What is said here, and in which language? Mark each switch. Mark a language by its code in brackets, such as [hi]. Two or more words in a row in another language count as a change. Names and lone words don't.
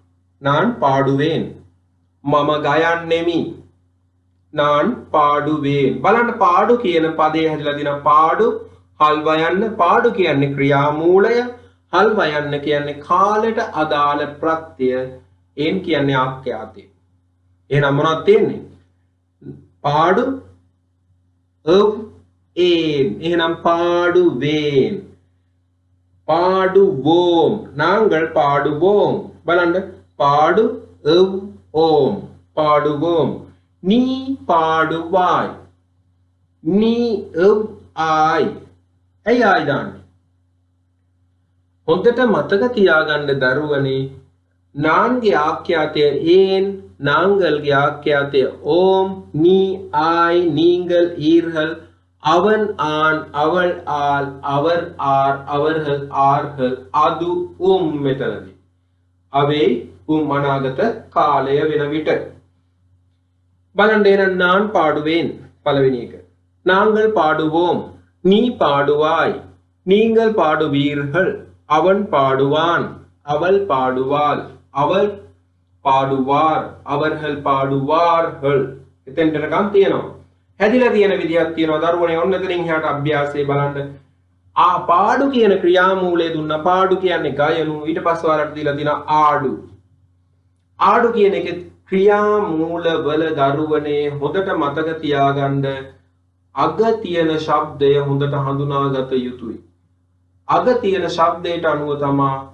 [si] මම ගයන්නෙමි நான் පාඩුවෙන් බලන්න පාඩු කියන පදේ හැදලා දිනා පාඩු හල් වයන්න පාඩු කියන්නේ ක්‍රියාමූලය හල් වයන්න කියන්නේ කාලයට අදාළ ප්‍රත්‍ය එන් කියන්නේ ආඛ්‍යාතය එහෙනම් මොනවද තියෙන්නේ පාඩු එහෙනම් පාඩුවෙන් [ta] பாடுவோம் நாங்கள் பாடுவோம் බලන්න பாடு ஓம் பாடுவோம் நீ பாடுவாய் நீ [si] ආයි ඇයි ආයි දාන්නේ හොඳට මතක තියාගන්න දරුවනේ நான்ගේ ආඛ්‍යාතය ஏன் நாங்கள்ගේ ආඛ්‍යාතය [ta] ஓம் நீ ஆய் நீங்கள் ஈர்கள் அவன் ஆண் அவள் ஆள் அவர் ஆர் அவர்கள் ஆர்கள் அது මෙතනදී அவை [si] අනාගත කාලය වෙන විට බලන්න එහෙනම් [ta] நான் பாடுவேன் [si] පළවෙනි එක [ta] நாங்கள் பாடுவோம் நீ பாடுவாய் நீங்கள் பாடுவீர்கள் அவன் பாடுவான் அவள் பாடுவாள் அவர் பாடுவார் அவர்கள் பாடுவார்கள் [si] එතෙන්ටකම් තියෙනවා හැදිලා තියෙන විදියක් තියෙනවා දරුවනේ ඔන්න එතනින් එහාට අභ්‍යාසයේ බලන්න පාඩු කියන ක්‍රියාමූලය දුන්නා පාඩු කියන්නේ ගයනු ඊට පස්සේ ඔයාලට දීලා තියෙනවා ආඩු කියන එකේ ක්‍රියාමූල වල දරුවනේ හොඳට මතක තියාගන්න අග තියෙන ශබ්දය හොඳට හඳුනාගත යුතුයි අග තියෙන ශබ්දයට අනුව තමයි